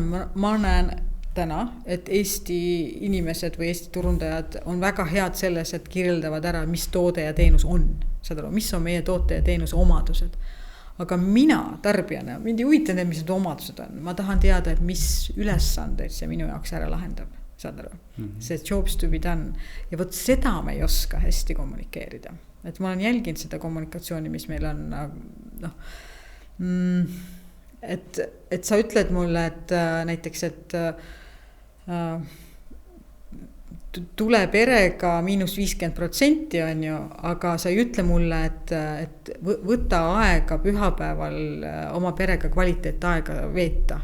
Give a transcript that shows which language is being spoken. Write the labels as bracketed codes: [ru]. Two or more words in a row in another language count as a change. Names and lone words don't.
[et] Ma näen täna, et Eesti inimesed või Eesti turundajad on väga head selles, et kirjeldavad ära, mis toode ja teenus on. Saad aru, mis on meie toote ja teenuse omadused. Aga mina tarbijana, mind ei huvita need, mis need omadused on. Ma tahan teada, et mis ülesandeid see minu jaoks ära lahendab. Saad aru? See [en] jobs to be done. [et] Ja võt seda me ei oska hästi kommunikeerida. Et ma olen jälginud seda kommunikatsiooni, mis meil on, et sa ütled mulle, et näiteks, et tule perega -50% on ju, aga sa ei ütle mulle, et võta aega pühapäeval oma perega kvaliteetaega veeta.